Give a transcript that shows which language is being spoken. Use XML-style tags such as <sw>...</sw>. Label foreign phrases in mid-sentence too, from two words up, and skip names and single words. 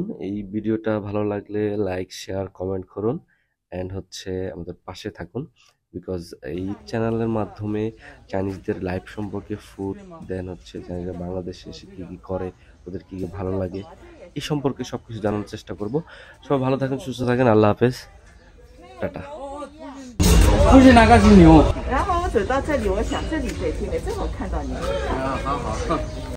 <bn>এই ভিডিওটা ভালো লাগলে</bn> <en>like, share, comment</en> <bn>করুন অ্যান্ড হচ্ছে আমাদের পাশে থাকুন। বিকজ এই চ্যানেলের মাধ্যমে চাইনিজদের লাইফ সম্পর্কে,</bn> <en>food, then</en> <bn>হচ্ছে চাইনিজরা বাংলাদেশে এসে কী কী করে, ওদের কী কী ভালো লাগে, এই সম্পর্কে সব কিছু জানার চেষ্টা করব। সবাই ভালো থাকেন, সুস্থ থাকেন,</bn> <ar>الله حافظ,</ar> <bn>টাটা।</bn> <zh>不是那个是牛。然后我走到这里，我想这里可以进来，正好看到你。好好。</zh>